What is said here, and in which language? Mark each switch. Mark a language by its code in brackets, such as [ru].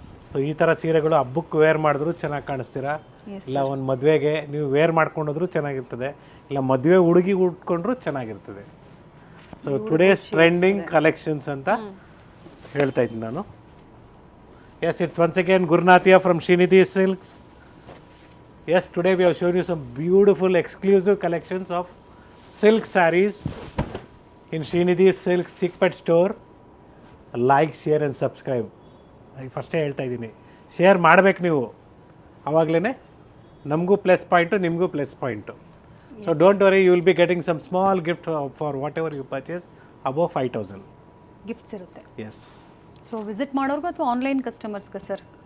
[kn] So ಈ ಥರ ಸೀರೆಗಳು ಹಬ್ಬಕ್ಕೆ ವೇರ್ ಮಾಡಿದ್ರು ಚೆನ್ನಾಗಿ ಕಾಣಿಸ್ತೀರಾ, ಇಲ್ಲ ಒಂದು ಮದುವೆಗೆ ನೀವು ವೇರ್ ಮಾಡ್ಕೊಂಡೋದ್ರೂ ಚೆನ್ನಾಗಿರ್ತದೆ, ಇಲ್ಲ ಮದುವೆ ಹುಡುಗಿ ಉಟ್ಕೊಂಡ್ರೂ ಚೆನ್ನಾಗಿರ್ತದೆ. ಸೊ [en] today's trending collections [kn] ಅಂತ ಹೇಳ್ತಾ ಇದ್ದೀನಿ ನಾನು. [en] Yes, it's once again ಗುರುನಾಥಿಯಾ from Srinidhi Silks. Yes, today we have shown you some beautiful exclusive collections of silk sarees in Srinidhi Silks Chickpet store. Like, share and subscribe. [kn] ಫಸ್ಟೇ ಹೇಳ್ತಾ ಇದ್ದೀನಿ, share ಮಾಡಬೇಕು ನೀವು, ಆವಾಗಲೇ ನಮಗೂ ಪ್ಲಸ್ ಪಾಯಿಂಟು, ನಿಮಗೂ plus point. [en] so don't worry, you will be getting some small gift for whatever you purchase above 5,000 [kn] gifts ಇರುತ್ತೆ. [en] Yes. [kn] So visit ಮಾಡೋರ್ಗೂ ಅಥವಾ ಆನ್ಲೈನ್ ಕಸ್ಟಮರ್ಸ್ಗೆ ಸರ್?